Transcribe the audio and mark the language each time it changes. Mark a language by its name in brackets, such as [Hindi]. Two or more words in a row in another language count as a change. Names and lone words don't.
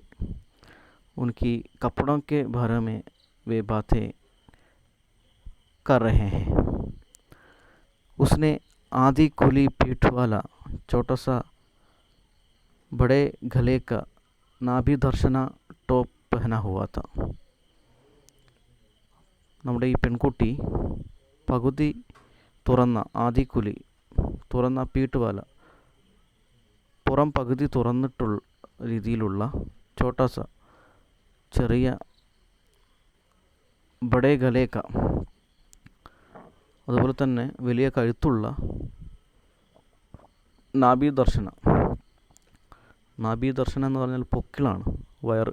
[Hindi] उनकी कपड़ों के बारे में वे बातें कर रहे हैं. उसने आधी खुली पीठ वाला छोटा सा बड़े गले का नाभि दर्शना टॉप पहना हुआ था. [Malayalam] നമ്മുടെ ഈ പെൺകുട്ടി പകുതി തുറന്ന പീട്ടുവാല, പുറം പകുതി തുറന്നിട്ടുള്ള രീതിയിലുള്ള ചോട്ടാസ, ചെറിയ [Hindi] बड़े गले का, [Malayalam] അതുപോലെ തന്നെ വലിയ കഴുത്തുള്ള [Hindi] नाभि दर्शना [Malayalam] എന്ന് പറഞ്ഞാൽ പൊക്കിളാണ്, വയറ്.